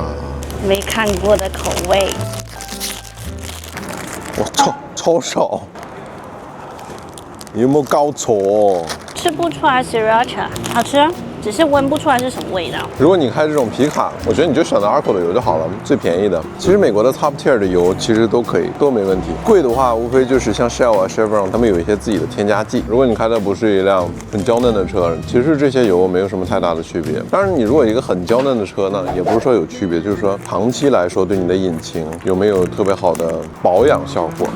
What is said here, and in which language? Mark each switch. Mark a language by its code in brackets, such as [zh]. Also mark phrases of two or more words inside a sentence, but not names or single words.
[zh] 沒看過的口味。哇，超少。你有沒有搞錯？吃不出來 Sriracha， 好吃啊。只是聞不出來是什麼味道。如果你開這種皮卡，我覺得你就選擇 Arco 的油就好了，最便宜的。其實美國的 [en] Top Tier [zh] 的油其實都可以，都沒問題。貴的話，無非就是像 Shell 啊、Chevron， 他們有一些自己的添加劑。如果你開的不是一輛很嬌嫩的車，其實這些油沒有什麼太大的區別。當然，你如果一個很嬌嫩的車呢，也不是說有區別，就是說長期來說對你的引擎有沒有特別好的保養效果。